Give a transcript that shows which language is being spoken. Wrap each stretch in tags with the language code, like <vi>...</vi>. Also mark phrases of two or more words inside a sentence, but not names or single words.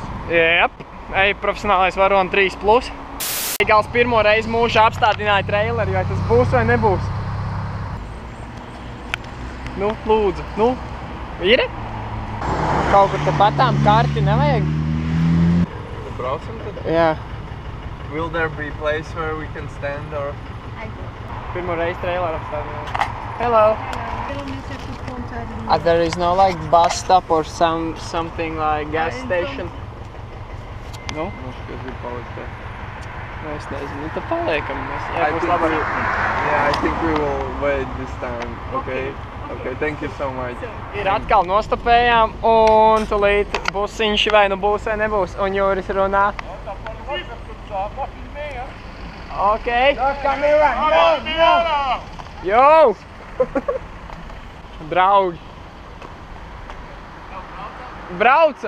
<lv>Jep, ej, profesionālais varoni 3+. Gals pirmo reizi mūžā apstādināja traileri, vai tas būs vai nebūs? Nu, lūdzu, ir? Kaut kur te patām karti nevajag? Tad braucam tad? Jā.</lv> <en>Will there be place where we can stand or?</en> <lv>Pirmo reizi traileri apstādināja.</lv> <en>Hello. There is no like bus stop or something like gas station? No?</en> <lv>Skaidri palikt te. Es nezinu, tad paliekam mēs.</lv> <en>I think we will wait this time, okay? Okay, thank you so much.</en> <lv>Ir atkal nostopējām un tulīt busiņš vai nu būs vai nebūs un Jūris runā. Ok. Jo! Draugi! Braucam!</lv>